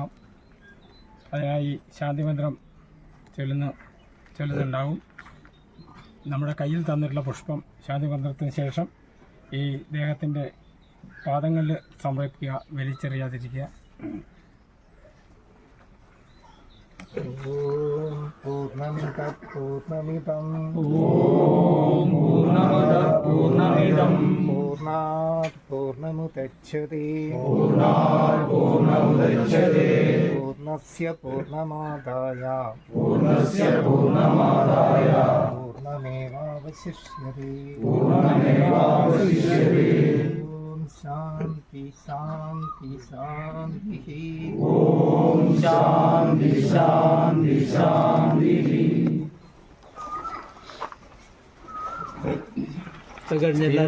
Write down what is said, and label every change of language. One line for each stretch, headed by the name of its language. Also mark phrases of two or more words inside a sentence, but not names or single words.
Malayalam: അതിനായി ശാന്തിമന്ത്രം ചൊല്ലുന്നുണ്ടാവും. നമ്മുടെ കയ്യിൽ തന്നിട്ടുള്ള പുഷ്പം ശാന്തിമന്ത്രത്തിന് ശേഷം ഈ ദേഹത്തിൻ്റെ പാദങ്ങളിൽ സമർപ്പിക്കുക, വലിച്ചെറിയാതിരിക്കുക.
Sanskrit: पूर्णमितं पूर्णात् पूर्णमुदच्यत्ते पूर्णस्य पूर्णमादाय पूर्णमेवावशिष्यत्ते. शांति शांति शांति. ओम शांति शांति शांति.
Malayalam: കഴിഞ്ഞ എല്ലാവരും